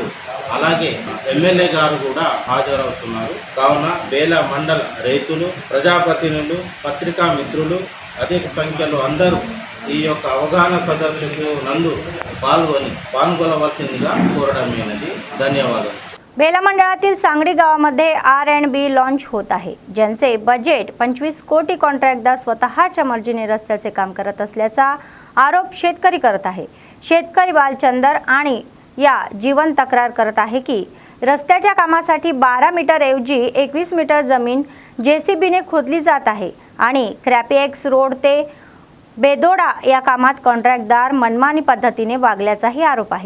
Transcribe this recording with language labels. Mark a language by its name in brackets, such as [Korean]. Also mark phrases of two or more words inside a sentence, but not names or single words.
[Telugu] అలాగే ఎమ్మెల్యే గారు కూడా హాజరవుతున్నారు। కావున బేలా మండల రైతులు, ప్రజాప్రతినిధులు, పత్రికా మిత్రులు అధిక సంఖ్యలో అందరూ ఈ యొక్క అవగాహన సదస్సుకు నందు పాల్గొనవలసిందిగా కోరడమైనది। ధన్యవాదాలు। [Marathi] बेला मंडळातील सांगडी गावामध्ये R&B लॉन्च होत आहे, ज्यांचे बजेट 25 कोटी कॉन्ट्रॅक्टदार स्वतःच्या मर्जीने रस्त्याचे काम करत असल्याचा आरोप शेतकरी करत आहे। शेतकरी बालचंदर आणि या जीवन तक्रार करत आहे की रस्त्याच्या कामासाठी 12 मीटर ऐवजी 21 मीटर जमीन JCBने खोदली जात आहे आणि क्रॅपीएक्स रोड ते बेदोडा या कामात कॉन्ट्रॅक्टदार मनमानी पद्धतीने वागल्याचाही आरोप आहे।